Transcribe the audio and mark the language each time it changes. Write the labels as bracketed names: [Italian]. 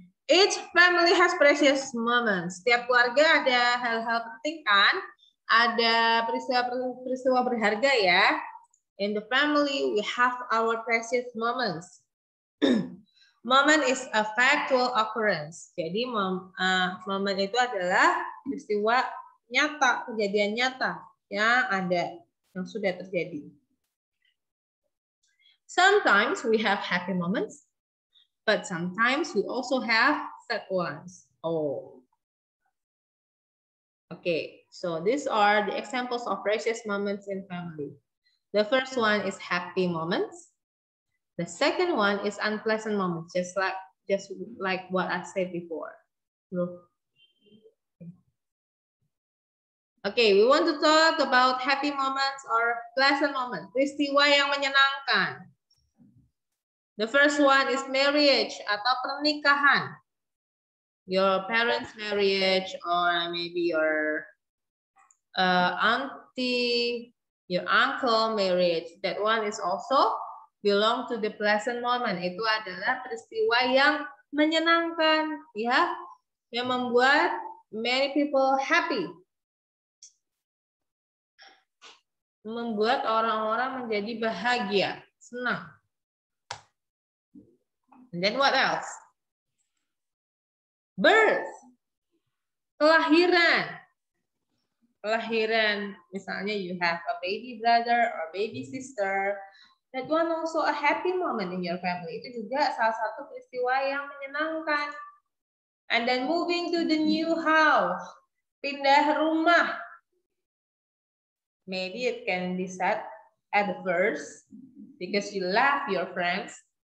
[English] Each family has precious moments. [Indonesian] Setiap keluarga ada hal-hal penting kan? Ada peristiwa berharga ya. [English] In the family, we have our precious moments. Moment is a factual occurrence. [Indonesian] Jadi momen itu adalah peristiwa nyata, kejadian nyata yang ada, yang sudah terjadi. [English] Sometimes we have happy moments, but sometimes we also have sad ones. Oh. Okay, so these are the examples of precious moments in family. The first one is happy moments. The second one is unpleasant moments, just like what I said before. Look. Okay, we want to talk about happy moments or pleasant moments. [Indonesian] Peristiwa yang menyenangkan. [English] The first one is marriage [Indonesian] atau pernikahan. [English] Your parents' marriage or maybe your auntie, your uncle marriage. That one is also belong to the pleasant moment. [Indonesian] Itu adalah peristiwa yang menyenangkan, ya, yang membuat [English] many people happy. [Indonesian] Membuat orang-orang menjadi bahagia, senang. [English] And then what else? Birth. [Indonesian] Kelahiran. Kelahiran, misalnya [English] you have a baby brother or baby sister. That one also a happy moment in your family. [Indonesian] Itu juga salah satu peristiwa yang menyenangkan. [English] And then moving to the new house. [Indonesian] Pindah rumah. [English] Maybe it can be sad at the first because you love your friends.